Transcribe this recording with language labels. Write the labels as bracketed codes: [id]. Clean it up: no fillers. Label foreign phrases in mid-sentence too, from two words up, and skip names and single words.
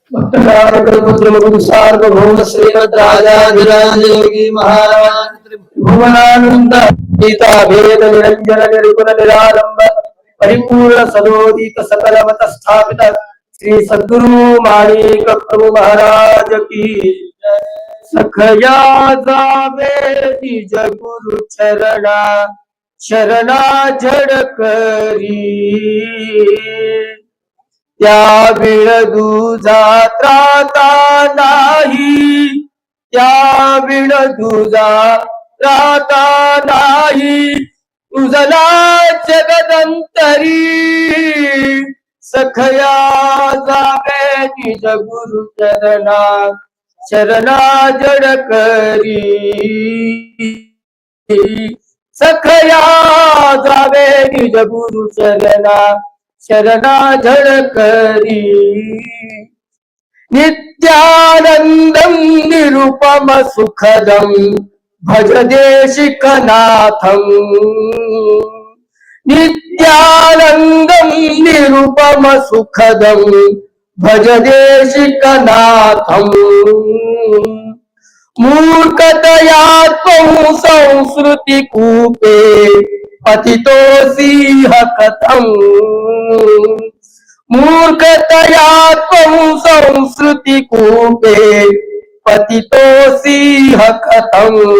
[mr] सार्वभौम श्रीमद्राजाधिराज योगी महाराज भुवनानंद गीता भेद निरंजन निर्गुण निरालंब परिपूर्ण सदोदित सकल मत स्थापित श्री सद्गुरु माणिक प्रभु महाराज की सखया जावे निज गुरु चरणा शरणा जड़ करी त्या दुजा त्राता नाही त्या दुजा त्राता नाही तुझला जगदंतरी सखया जावे निज गुरु चरणा शरणा जड़ करी सखया जावे निज गुरु चरणा शरणा जड़ करी [sa] नित्यानंदं निरुपम सुखदं भज देशिकनाथं नित्यानंदं निरुपम सुखदं भज देशिकनाथं मूर्खतया त्वं संस्कृति कूपे पतितोऽसि कथं मूर्खतया त्वं संस्कृति कूपे पतितोऽसि कथं